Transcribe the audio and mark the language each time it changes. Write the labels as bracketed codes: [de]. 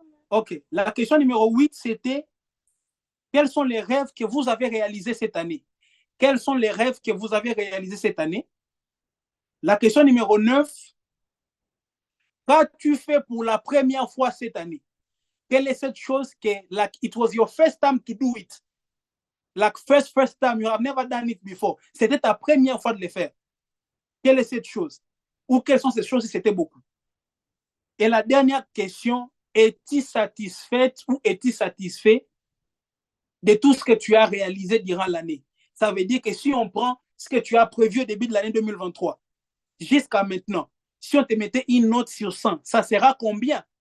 [fr] OK. La question numéro 8, c'était quels sont les rêves que vous avez réalisés cette année? Quels sont les rêves que vous avez réalisés cette année? La question numéro 9, qu'as-tu fait pour la première fois cette année? Quelle est cette chose que, [en] like, it was your first time to do it? Like, first time, you have never done it before. [fr] C'était ta première fois de le faire. Quelle est cette chose? Ou quelles sont ces choses si c'était beaucoup? Et la dernière question, es-tu satisfaite ou es-tu satisfait de tout ce que tu as réalisé durant l'année? Ça veut dire que si on prend ce que tu as prévu au début de l'année 2023, jusqu'à maintenant, si on te mettait une note sur 100, ça sera combien?